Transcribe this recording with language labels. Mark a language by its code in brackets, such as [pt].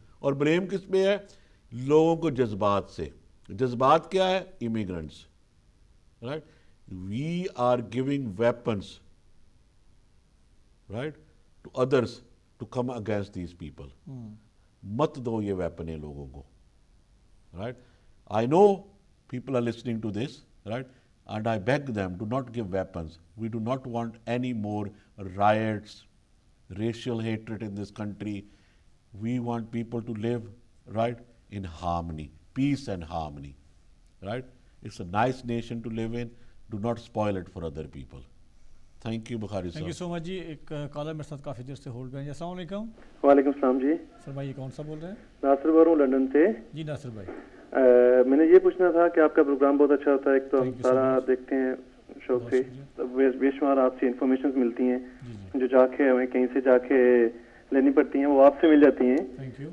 [ur] اور بلیم کس پہ ہے؟ لوگوں کو جذبات سے. جذبات کیا ہے؟ Immigrants, right. [en] We are giving weapons, right, to others to come against these people. [ur] مت دو یہ ویپنیں لوگوں کو, right. [en] I know people are listening to this, right? And I beg them, do not give weapons. We do not want any more riots, racial hatred in this country. We want people to live, right, in harmony, peace and harmony, right? It's a nice nation to live in. Do not spoil it for other people. Thank you, Bukhari sir. Thank you so much جی. [ur] ایک collar میرے ساتھ کافی دیر سے hold پہ ہیں. السلام علیکم. وعلیکم السلام جی. سر بھائی کون سا بول رہے ہیں؟ ناصر بول رہا ہوں لندن سے. جی ناصر بھائی, میں نے یہ پوچھنا تھا کہ آپ کا پروگرام بہت اچھا ہوتا ہے. ایک تو ہم سارا دیکھتے ہیں شوق سے, بے شمار آپ سے انفارمیشنز ملتی ہیں جو جا کے ہمیں کہیں سے جا کے لینی پڑتی ہیں, وہ آپ سے مل جاتی ہیں.